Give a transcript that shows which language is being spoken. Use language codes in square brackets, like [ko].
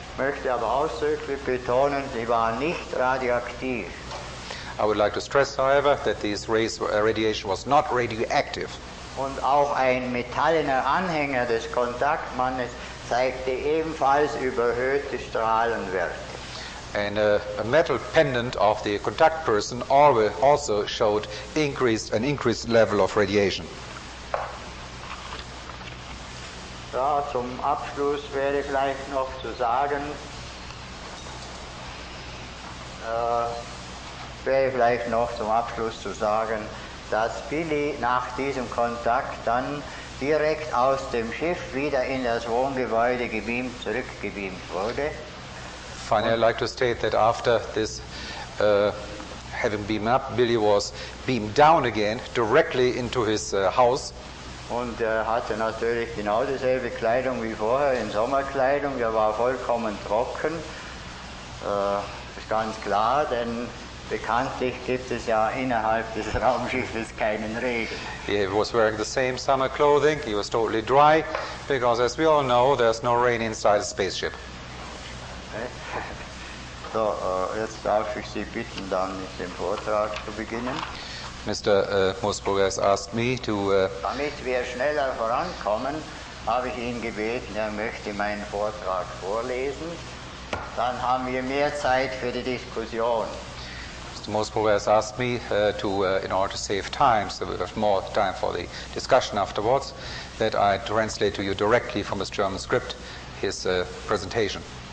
[de] Ich möchte aber ausdrücklich betonen, sie waren nicht radioaktiv. [en] I would like to stress, however, that these radiation was not radioactive. [de] Und auch ein metallener Anhänger des Kontaktmannes zeigte ebenfalls überhöhte Strahlenwerte. [en] And a metal pendant of the contact person also showed an increased level of radiation. [de] Ja, zum Abschluss wäre vielleicht noch zu sagen, dass Billy nach diesem Kontakt dann direkt aus dem Schiff wieder in das Wohngebäude zurückgebeamt wurde. [en] Finally, I'd like to state that after this having beamed up, Billy was beamed down again directly into his house. [de] Und er hatte natürlich genau dieselbe Kleidung wie vorher, in Sommerkleidung. Er war vollkommen trocken. Ist ganz klar, denn bekanntlich gibt es ja innerhalb des Raumschiffes keinen Regen. [en] He was wearing the same summer clothing. He was totally dry because, as we all know, there's no rain inside a spaceship. [de] So, jetzt darf ich Sie bitten, dann mit dem Vortrag zu beginnen. [en] Mr. Moosebrugger has asked me to... [de] Damit wir schneller vorankommen, habe ich ihn gebeten, er möchte meinen Vortrag vorlesen. Dann haben wir mehr Zeit für die Diskussion. [en] Mr. Moosebrugger has asked me in order to save time, so we have more time for the discussion afterwards, that I translate to you directly from his German script his presentation.